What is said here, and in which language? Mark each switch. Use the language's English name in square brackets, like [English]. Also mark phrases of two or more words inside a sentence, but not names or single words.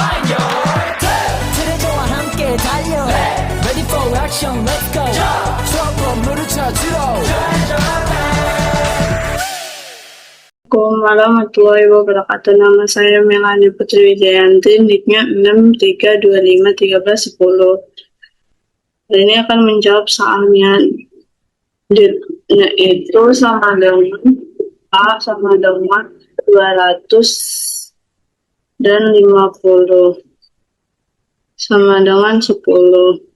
[Korean] 트레저와 함께 달려 [English] Ready for action let's go [Korean] 추억 건물을 찾으러 [Arabic] السلام عليكم ورحمة الله وبركاته. [Indonesian] Nama saya Melani Putri Wijayanti, NIK-nya 63251310. Hari ini akan menjawab soalnya, yaitu sama dengan A sama dengan 200 dan 50 sama dengan 10.